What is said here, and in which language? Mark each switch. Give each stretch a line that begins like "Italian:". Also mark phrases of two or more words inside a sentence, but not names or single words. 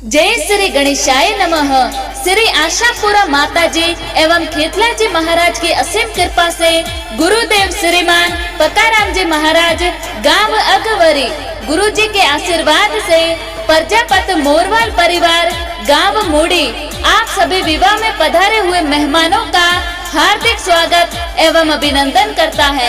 Sanskrit: जय श्री गणेशाय नमः।
Hindi: श्री आशापुरा माताजी एवं खेतलाजी महाराज की असीम कृपा से गुरुदेव श्रीमान पकाराम जी महाराज गांव अगवरी गुरु जी के आशीर्वाद से प्रजापत मोरवाल परिवार गांव मूड़ी आप सभी विवाह में पधारे हुए मेहमानों का हार्दिक स्वागत एवं अभिनंदन करता है।